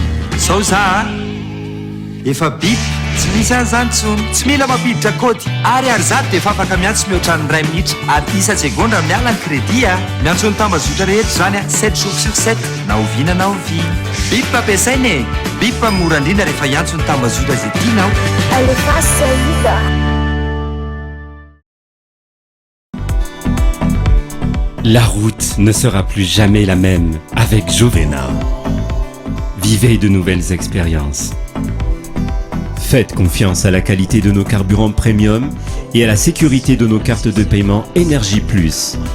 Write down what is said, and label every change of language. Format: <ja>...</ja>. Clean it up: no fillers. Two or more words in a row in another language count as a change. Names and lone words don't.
<mg>Sao za efa bip tsy misy an'izany tsony, tsy mila mampiditra kody ary zato dia efa afaka miantso mihoatra ny 2 minitra ary 10 segondra miala ny crédit miantso ny tambazotra rehetra zany 7</mg> <fr>jours sur</fr> <mg>7 na oviana na ovina. Bip ampiasaina e, bip mora indrindra rehefa hiantso ny tambazotra izay tianao. Alefa saïda.</mg> <fr>La route ne sera plus jamais la même avec Jovena. Vivez de nouvelles expériences. Faites confiance à la qualité de nos carburants premium et à la sécurité de nos cartes de paiement Énergie Plus.</fr>